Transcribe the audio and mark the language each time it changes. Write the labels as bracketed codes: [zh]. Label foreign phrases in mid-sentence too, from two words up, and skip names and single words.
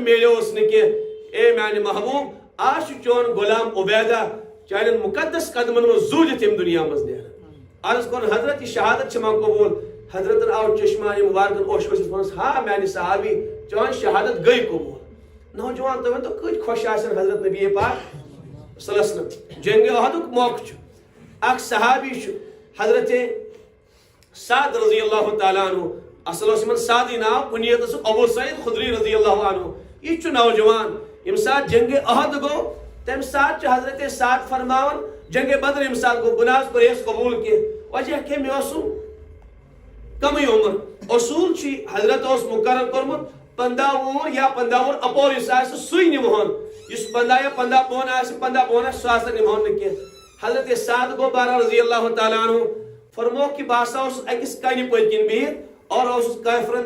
[ks] میلیوس نہٕ کینٛہہ اے میانہِ محبوٗب آز چھُ چون غلام عبیدہ چانٮ۪ن مقدس قدمن منٛز زوٗدِتھ ییٚمہِ دُنیا منٛز نیران عرض کوٚرُن حضرت یہِ شہادت چھِ مےٚ قبوٗل حضرتن آو چشمہ مبارکن اوش ؤسِتھ ووٚنُس ہا میانہِ صحابی چون شہادت گٔے قبوٗل نوجوان تُہۍ ؤنۍتو کۭتۍ خۄش آسن حضرت نبی پاک [ar] صلی اللہ علیہ وسلم [ks] جنگِ احدُک موقعہٕ چھُ اکھ صحابی چھُ حضرت سعد [ar] رضی اللہ تعالیٰ عنہ [ks] اصل اوس یِمن سعدٕے ناو کُنیت اوسُکھ ابو سعید خدری [ar] رضی اللہ عنہ [ks] یہِ چھُ نوجوان ییٚمہِ ساتہٕ جنگِ احد گوٚو تمہِ ساتہٕ چھُ حضرت سعد فرماوان جنگِ بدر ییٚمہِ ساتہٕ گوٚو بہٕ نہ حظ کوٚرییس قبوٗل کینٛہہ وجہ کہِ مےٚ اوسُم کمٕے عمر اصوٗل چھُ حضرت اوس مُقرر کوٚرمُت 15 وُہُر یا 15 وُہُر اپور یُس آسہِ سُے نِمہون یُس 15 یا 15 بۄن آسہِ 15 بۄن آسہِ سُہ ہسا نِمہون نہٕ کینٛہہ حضرت سعد گوٚو بہرحال [ar] رضی اللہ تعالیٰ عنہ [ks] فرموکھ کہ بہٕ ہسا اوسُس أکِس کنہِ پٔتۍ کِنۍ بِہِتھ اور اوسُس کٲفرن